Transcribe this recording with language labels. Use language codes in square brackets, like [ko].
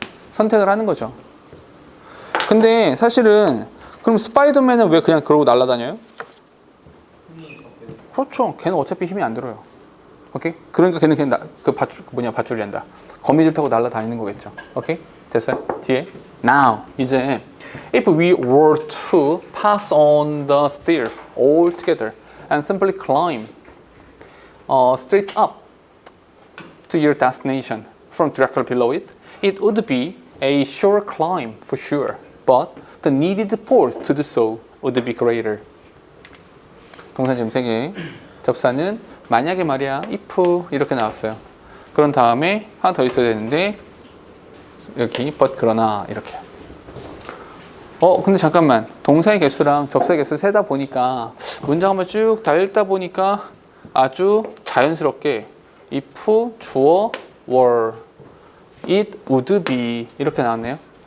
[ko] 선택을 하는 거죠. 근데 사실은 그럼 스파이더맨은 왜 그냥 그러고 날아다녀요? 그렇죠. 걔는 어차피 힘이 안 들어요. 오케이? 그러니까 걔는 그냥 밧줄이란다. 거미줄 타고 날아다니는 거겠죠. 오케이? 됐어요? 뒤에. [en] Now, [ko] 이제 [en] if we were to pass on the stairs all together and simply climb straight up to your destination from directly below it, it would be a short climb for sure, but the needed force to do so would be greater. [ko] 동사 지금 3개. 접사는 만약에 말이야, if 이렇게 나왔어요. 그런 다음에 하나 더 있어야 되는데 여기 but 그러나 이렇게. 근데 잠깐만. 동사의 개수랑 접사의 개수 세다 보니까 문장 한번 쭉 다 읽다 보니까 아주 자연스럽게 if 주어 were [en] it would be [ko] 이렇게 나왔네요.